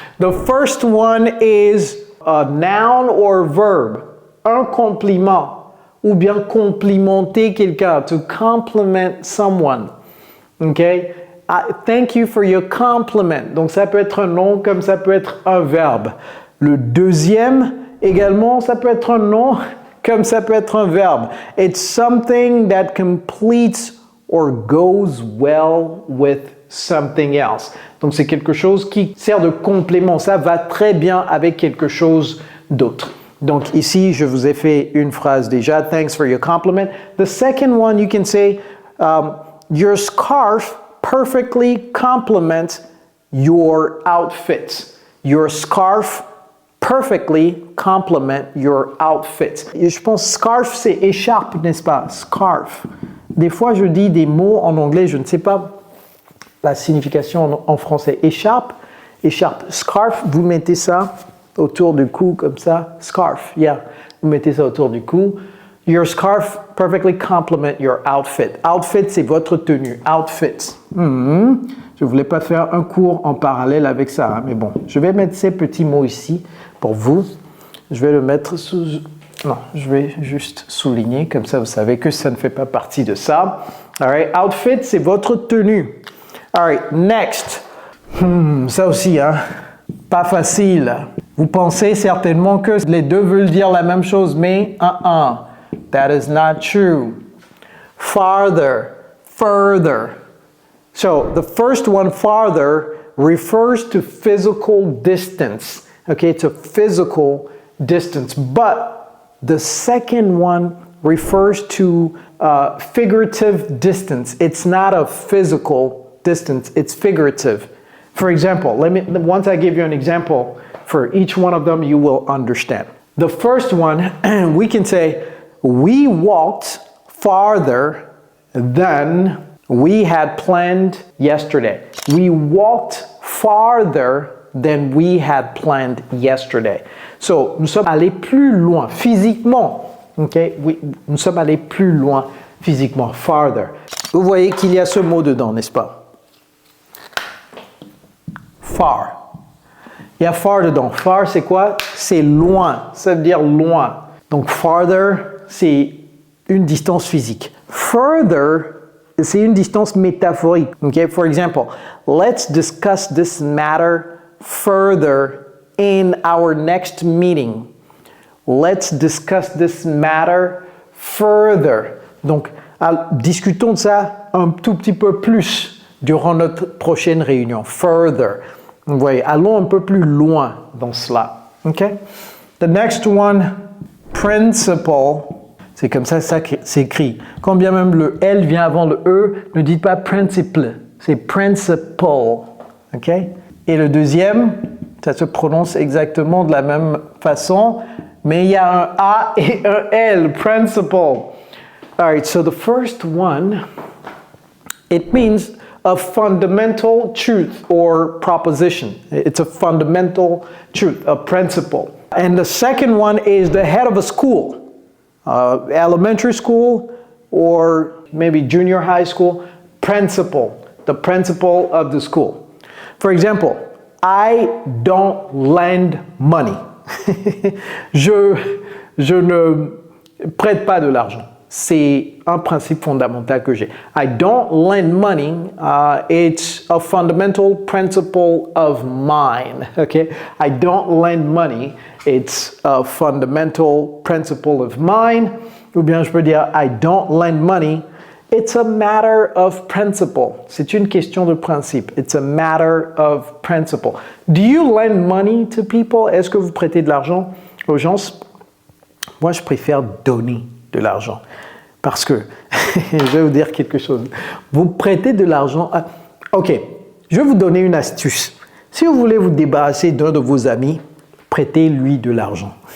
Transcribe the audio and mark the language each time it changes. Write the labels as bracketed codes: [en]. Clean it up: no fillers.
[en] The first one is a noun or verb. [fr] Un compliment. Ou bien complimenter quelqu'un. [en] To compliment someone. Okay? Thank you for your compliment. [fr] Donc ça peut être un nom comme ça peut être un verbe. Le deuxième, également, ça peut être un nom comme ça peut être un verbe. [en] It's something that completes or goes well with something else. [fr] Donc c'est quelque chose qui sert de complément. Ça va très bien avec quelque chose d'autre. Donc ici, je vous ai fait une phrase déjà. [en] Thanks for your compliment. The second one, you can say, your scarf perfectly complements your outfit. Your scarf perfectly complement your outfit. [fr] Et je pense scarf, c'est écharpe, n'est-ce pas? Scarf. Des fois, je dis des mots en anglais, je ne sais pas la signification en français. Écharpe, écharpe. Scarf, vous mettez ça autour du cou comme ça. Scarf, yeah. Vous mettez ça autour du cou. [en] Your scarf perfectly complement your outfit. [fr] Outfit, c'est votre tenue. Outfit. Je ne voulais pas faire un cours en parallèle avec ça, hein, mais bon. Je vais mettre ces petits mots ici pour vous. Je vais le mettre sous... Non, je vais juste souligner, comme ça vous savez que ça ne fait pas partie de ça. [en] All right, outfit, [fr] c'est votre tenue. [en] All right, next. [fr] Ça aussi, hein, pas facile. Vous pensez certainement que les deux veulent dire la même chose, mais [en] that is not true. Farther, further. So, the first one, farther, refers to physical distance. Okay, it's a physical distance. But the second one refers to figurative distance. It's not a physical distance, it's figurative. For example, once I give you an example, for each one of them you will understand. The first one, we can say, we walked farther than we had planned yesterday. We walked farther than we had planned yesterday. [fr] So, nous sommes allés plus loin physiquement. Okay? Nous sommes allés plus loin physiquement. Farther. Vous voyez qu'il y a ce mot dedans, n'est-ce pas? Far. Il y a far dedans. Far, c'est quoi? C'est loin. Ça veut dire loin. Donc, farther, c'est une distance physique. Further, c'est une distance métaphorique. [en] Okay? For example, let's discuss this matter further in our next meeting. Let's discuss this matter further. [fr] Donc, discutons de ça un tout petit peu plus durant notre prochaine réunion. Further. Vous voyez, allons un peu plus loin dans cela. Okay? [en] The next one, [fr] principle. C'est comme ça c'est écrit. Quand bien même le L vient avant le E, ne dites pas principle. C'est principle. Okay? Et le deuxième, ça se prononce exactement de la même façon, mais il y a un A et un L, principle. [en] All right, so the first one, it means a fundamental truth or proposition. It's a fundamental truth, a principle. And the second one is the head of a school, elementary school or maybe junior high school, principal, the principal of the school. [fr] For example, [en] I don't lend money. [fr] Je ne prête pas de l'argent. c'est un principe fondamental que j'ai. [en] I don't lend money. It's a fundamental principle of mine. Okay? I don't lend money. It's a fundamental principle of mine. [fr] Ou bien je peux dire [en] I don't lend money. It's a matter of principle. [fr] C'est une question de principe. [en] It's a matter of principle. Do you lend money to people? [fr] Est-ce que vous prêtez de l'argent aux gens? Moi, je préfère donner de l'argent. Parce que, je vais vous dire quelque chose. Vous prêtez de l'argent à... Ok, je vais vous donner une astuce. Si vous voulez vous débarrasser d'un de vos amis, prêtez-lui de l'argent.